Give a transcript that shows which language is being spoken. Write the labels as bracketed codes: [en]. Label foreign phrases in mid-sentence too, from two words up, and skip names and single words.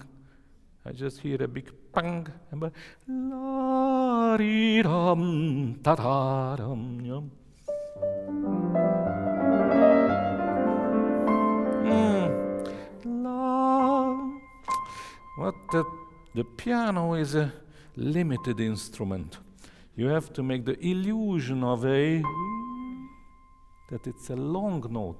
[en] I just hear a big pang, but la ri ram ta ta ram. Yeah. La. What the piano is a limited instrument. You have to make the illusion of that it's a long note.